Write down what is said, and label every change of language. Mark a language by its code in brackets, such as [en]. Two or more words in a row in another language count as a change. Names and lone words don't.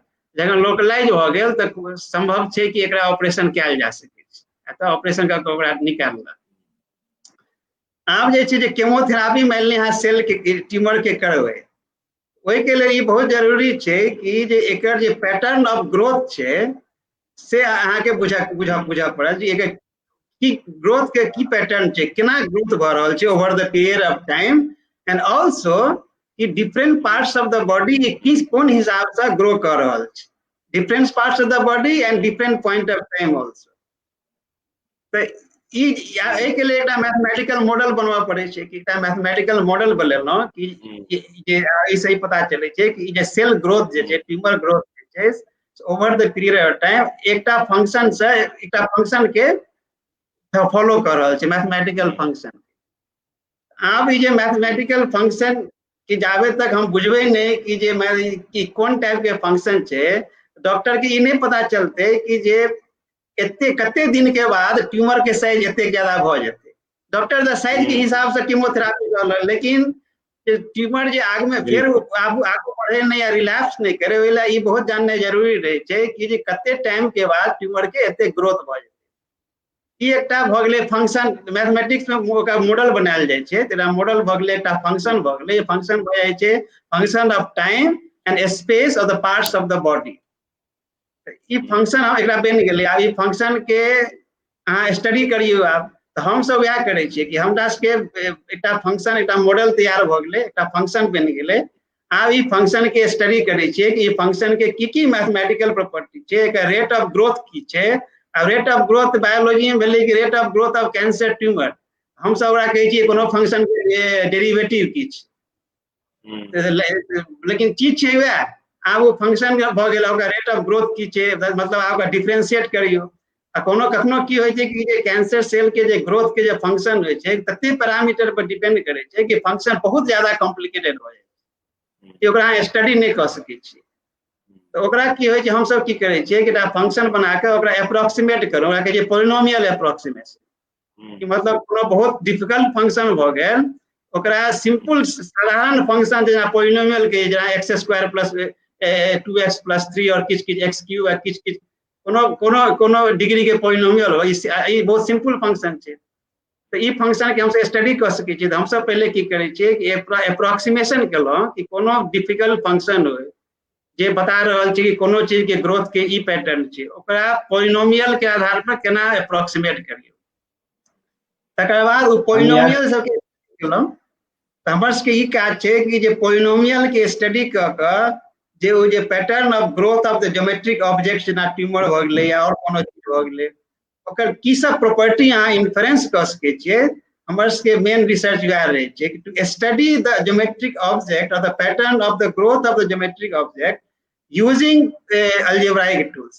[mai] जखन लोकलाइज भ गेल तो संभव छै कि एकरा ऑपरेशन कैल जा सकै छै, तो ऑपरेशन क के ओकरा निकाललक। आब जे छै जे कीमोथेरापी मान लिअ अहाँ सेल के ट्यूमर के करबै, ओहि के लिए ई बहुत जरूरी छै कि जे एकर जे [en] pattern of growth [mai] छै से अहाँ के बुझऽ पड़त, जे एकर की ग्रोथ के की पैटर्न छै, केना ग्रोथ भ रहल छै [en] over the period of time, and also [mai] कि [en] different parts of the body [mai] किस कोन हिसाब से ग्रो कर रहल छै, [en] different parts of the body and different point of time also. [mai] तो ई के लिए एकटा [en] mathematical model [mai] बनवा पड़े छै कि एकटा [en] mathematical model [mai] बनेलहुं कि जे ई सही पता चले छै कि जे [en] cell growth [mai] जे छै, [en] tumour growth [mai] जे छै, [en] over the period of time [mai] एकटा फंक्शन से एकटा फंक्शन के फॉलो कर रहल छै, [en] mathematical function. [mai] आब ई जे [en] mathematical function [mai] कि जाबे तक हम बुझबे नहीं कि जे कि कोन टाइप के फंक्शन छै, डॉक्टर के ई नहीं पता चलते कि जे कते दिन के बाद ट्यूमर के साइज एते ज्यादा भ जेते। डॉक्टर द साइज के हिसाब से कीमोथेरापी करलक, लेकिन ट्यूमर जे आग में फिर आगू बढ़े नहीं या रिलैप्स नहीं करे, ओहि ई बहुत जानना जरूरी रहे छै कि जे कते टाइम के बाद ट्यूमर के एते ग्रोथ भ जेते। ई एकटा भ गेलै फंक्शन, मैथमेटिक्स में ओकरा मॉडल बनायल जाय छै, तेरा मॉडल भ गेलै, एकटा फंक्शन भ गेलै। [en] फंक्शन भ जाय छै function of time and space of the parts of the body. [mai] ई फंक्शन एकरा बनि गेलै। आब ई फंक्शन के अहाँ स्टडी करियौ। आब तो हम सब वएह करै छियै कि हमरा सबके एकटा फंक्शन, एकटा मॉडल तैयार भ गेलै, एकटा फंक्शन बनि गेलै। आब ई फंक्शन के स्टडी करै छियै कि ई फंक्शन के की [en] mathematical property [mai] छै, एकर [en] rate of growth [mai] की छै। अब [en] rate of growth [mai] बायोलॉजी में भेलै कि [en] rate of growth of cancer tumour, [mai] हम सब ओकरा कहै छियै कोनो फंक्शन के डेरिवेटिव की छै, लेकिन चीज छै वएह। आब वो फंक्शन भ गेल, ओकर [en] rate of growth [mai] की छै, मतलब आब ओकरा डिफरेंशिएट करियौ। आ कोनो कखनो की होइ छै कि जे [en] cancer cell [mai] के जे ग्रोथ के जे फंक्शन होइ छै, तते पैरामीटर पर डिपेंड करे छै कि फंक्शन बहुत ज्यादा कॉम्प्लिकेटेड भ जाइ छै कि ओकरा अहाँ स्टडी नहीं कर सकै छी। तो ओकरा की होइ छै, हम सब की करे छियै कि फंक्शन बना के ओकरा अप्रोक्सीमेट करू, ओकरा कहै छै [en] polynomial approximation. [mai] कि मतलब कोनो बहुत [en] difficult function [mai] भ गेल, ओकरा सिंपल साधारण फंक्शन जेना पोलिनोमियल के, जेना x² प्लस 2x प्लस 3 और किछ किछ x³ आ किछ किछ कोनो डिग्री के पोलिनोमियल हो, ई बहुत [en] simple function [mai] छै। तो ई फंक्शन के हम सब स्टडी कर सकै छियै। तो हम सब पहले की करे छियै कि अप्रोक्सीमेशन केलहुं कि कोनो [en] difficult function [mai] हो जे बता रहल छै कि कोनो चीज के ग्रोथ के ई पैटर्न छै, ओकरा पॉलिनोमियल के आधार पर केना अप्रोक्सीमेट करियो। तकर बाद ओ पॉलिनोमियल सबके केलहुँ तऽ हमर सबके ई काज छै कि जे पॉलिनोमियल के स्टडी कऽ कऽ जे ओ जे [en] pattern of growth of the geometric object [mai] जेना ट्यूमर भऽ गेलै या आओर कोनो चीज भऽ गेलै, ओकर की सब प्रॉपर्टी अहाँ इन्फ्रेंस कऽ सकै छियै, हमर सबके [en] main research [mai] वएह रहै छै कि [en] to study the geometric object and the pattern of the growth of the geometric object using algebraic tools.